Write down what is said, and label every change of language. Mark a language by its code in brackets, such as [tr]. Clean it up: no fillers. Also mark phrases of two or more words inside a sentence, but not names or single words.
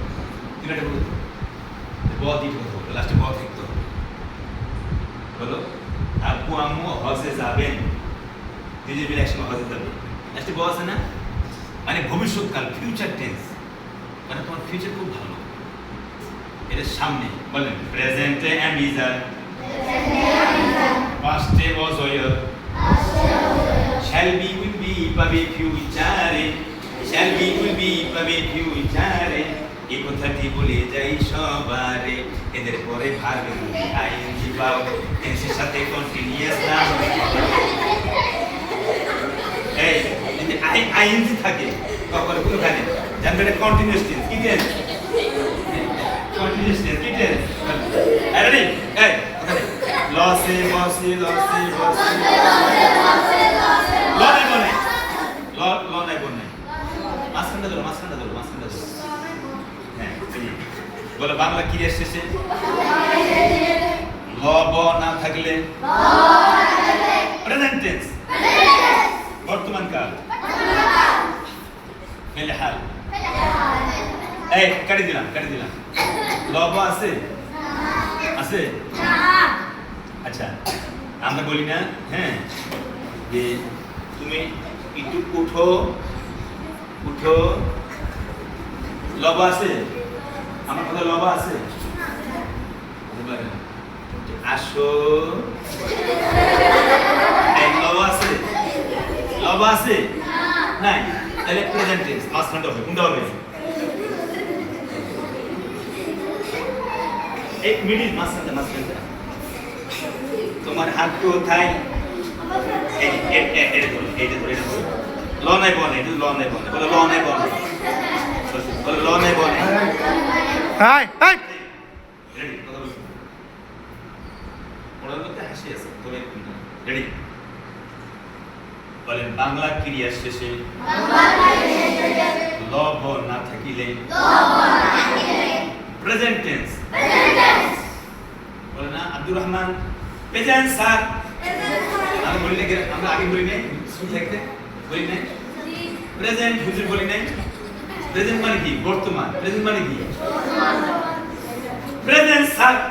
[bn] তুমি এটা বলো ব দিয়ে কথা বলো লাস্টে ব থাকতে হবে বলো আব্বু আম্মু হজে যাবেন দুজন মিলে একসঙ্গে হজে যাবে লাস্টে ব আছে না মানে ভবিষ্যৎকাল [en] future tense [bn] মানে তোমার ফিউচার খুব ভালো এটা সামনে বলেন প্রেজেন্টে [en] am is are [bn] পাস্টে [en] was were shall be will be [bn] পাবে ফিউচারে [en] shall be will be [bn] পাবে ফিউচারে এই কথাটি বলে যাই সবারে এদের পরে [en] verb ing [bn] পাও টেন্সের সাথে কন্টিনিউয়াস নাম এই যদি আইএনজি থাকে তারপরে কোনখানে জানবে এটা [en] continuous tense [bn] কি টেন্স [en] continuous tense [bn] কি টেন্স রেডি এই ওখানে লসে বসে ল নাই বনে মাঝখানটা ধরো হ্যাঁ বলো বাংলা ক্রিয়া শেষে ল ব না থাকলে [en] present tense [bn] বর্তমান কাল ফেলে হাল এই কাটি দিলাম ল ব আছে আচ্ছা আমরা বলি না হ্যাঁ যে তুমি একটু উঠো লব আছে আমার কথা লব আছে আসো এই লব আছে নাই তাহলে [en] present tense [bn] মাঝখানটা হবে কোনটা হবে এক মিনিট মাঝখানে তোমার হাত কোথায় এটা ধরে ল নাই বনে এটা ল নাই বনে বলে ল নাই বনে বলে ল নাই বনে হাই হাই রেডি কথা বলছি পড়ার মধ্যে হাসি আছে তবে রেডি বলেন বাংলা ক্রিয়া শেষে লব না থাকিলে [en] present tense [bn] বলে না আব্দুর রহমান [en] present sir [bn] আমি বলি না আমরা আগে বলি নাই স্কুল থাকতে বলি নাই প্রেজেন্ট হুজুর বলি নাই প্রেজেন্ট মানে কি বর্তমান প্রেজেন্ট মানে কি [en] present sir